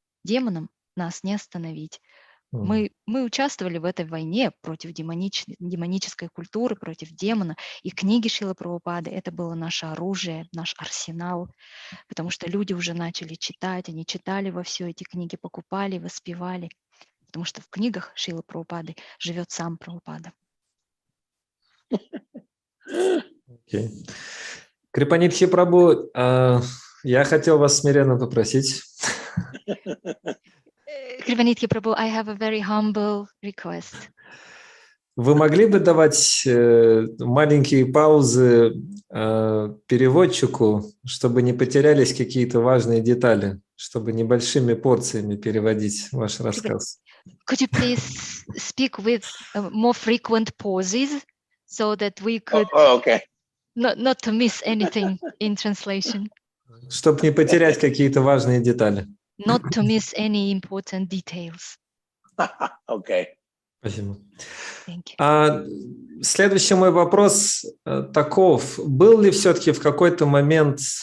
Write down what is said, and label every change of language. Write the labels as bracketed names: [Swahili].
[Russian] Демонам нас не остановить. Мы участвовали в этой войне против демонической культуры, против демона, и книги Шрилы Прабхупады — это было наше оружие, наш арсенал, потому что люди уже начали читать, они читали во все эти книги, покупали, воспевали, потому что в книгах Шрилы Прабхупады живет сам Прабхупада. [English] Okay. [Russian] Крипанидхи Прабху, я хотел вас смиренно попросить. [English] Крипанидхи Прабху, I have a very humble request. [Russian] Вы могли бы давать маленькие паузы переводчику, чтобы не потерялись какие-то важные детали, чтобы небольшими порциями переводить ваш рассказ? [English] Could you please speak with more frequent pauses so that we could okay. not to miss anything in translation? [Russian] Чтобы не потерять какие-то важные детали. [English] Not to miss any important details. Okay. [Russian] Спасибо. [English] Thank you. [Russian] Следующий мой вопрос таков. Был ли все-таки в какой-то момент